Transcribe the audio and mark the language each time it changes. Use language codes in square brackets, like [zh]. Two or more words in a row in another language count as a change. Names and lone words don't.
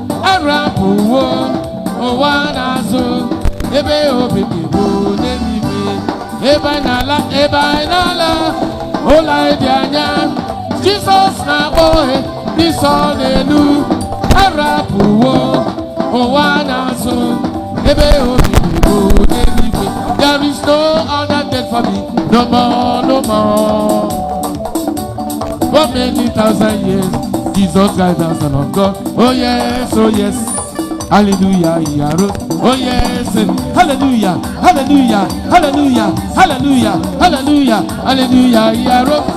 [ig] Arapụwo ụwa n'azụ. Ebe obi dị bụ n'eluigwe. Ebe anyị na-ala, ebe anyị na-ala, ụlọ anyị dị anya. Jizọs na-akpọ ndị nsọ n'elu. Arapụwo ụwa n'azụ. Ebe obi dị bụ n'eluigwe. [en] There is no other death for me. No more, no more. For many thousand years, Jesus Christ, the Son of God. Oh yes, oh yes. Hallelujah, he arose. Oh yes. Hallelujah, hallelujah, hallelujah, hallelujah, hallelujah, hallelujah, he arose.